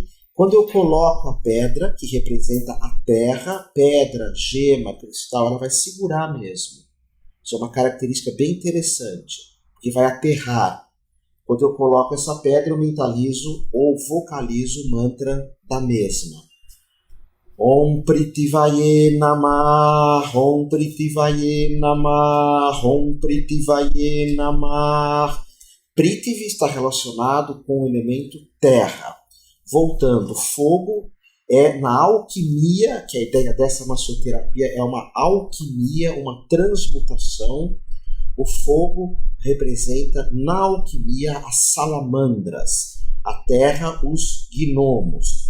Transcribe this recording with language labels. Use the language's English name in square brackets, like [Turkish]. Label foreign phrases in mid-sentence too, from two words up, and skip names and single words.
[Portuguese] Quando eu coloco a pedra, que representa a terra, pedra, gema, cristal, ela vai segurar mesmo. Isso é uma característica bem interessante, que vai aterrar. Quando eu coloco essa pedra, eu mentalizo ou vocalizo o mantra da mesma. [Sanskrit] Om Pritivaye Namah, Om Pritivaye Namah, Om Pritivaye Namah. [Portuguese] Prithvi está relacionado com o elemento terra. Voltando, fogo é na alquimia, que a ideia dessa massoterapia é uma alquimia, uma transmutação. O fogo representa na alquimia as salamandras, a terra os gnomos.